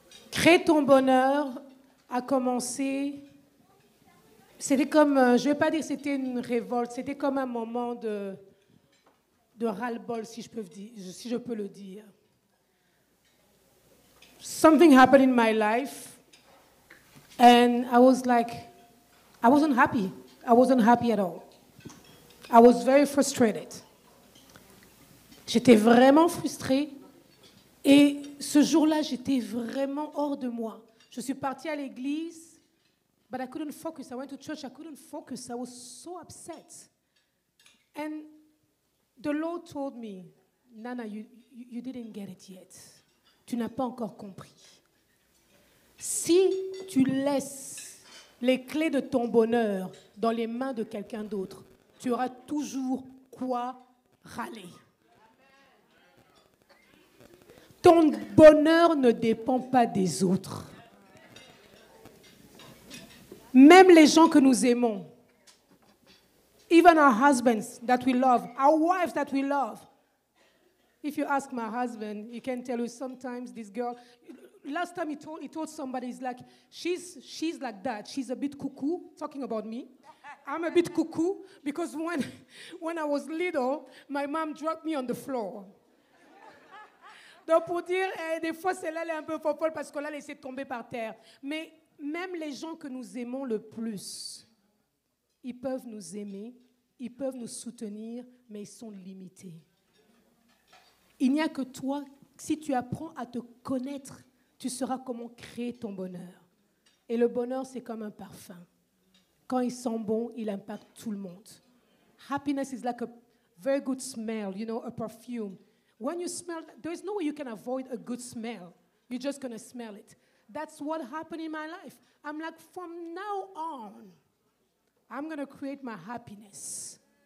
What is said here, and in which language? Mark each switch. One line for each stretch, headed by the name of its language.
French: Crée ton bonheur a commencé. C'était comme, je ne vais pas dire que c'était une révolte, c'était comme un moment de ras-le-bol, si je peux le dire.
English: Something happened in my life, and I was like, I wasn't happy. I wasn't happy at all. I was very frustrated.
French: J'étais vraiment frustrée. Et ce jour-là, j'étais vraiment hors de moi. Je suis partie à l'église,
English: but I couldn't focus. I went to church, I couldn't focus. I was so upset. And the Lord told me, Nana, you didn't get it yet.
French: Tu n'as pas encore compris. Si tu laisses les clés de ton bonheur dans les mains de quelqu'un d'autre, tu auras toujours quoi râler. Ton bonheur ne dépend pas des autres. Même les gens que nous aimons,
English: even our husbands that we love, our wives that we love. If you ask my husband, he can tell you sometimes this girl, last time he told somebody, he's like, she's like that. She's a bit cuckoo, talking about me. I'm a bit cuckoo because when I was little, my mom dropped me on the floor.
French: Donc pour dire, des fois, celle-là, elle est un peu folle parce qu'on l'a laissé tomber par terre. Mais même les gens que nous aimons le plus, ils peuvent nous aimer, ils peuvent nous soutenir, mais ils sont limités. Il n'y a que toi, si tu apprends à te connaître, tu sauras comment créer ton bonheur. Et le bonheur, c'est comme un parfum. Quand il sent bon, il impacte tout le monde.
English: Happiness is like a very good smell, you know, a perfume. When you smell, there's no way you can avoid a good smell. You're just going to smell it. That's what happened in my life. I'm like, from now on, I'm going to create my happiness.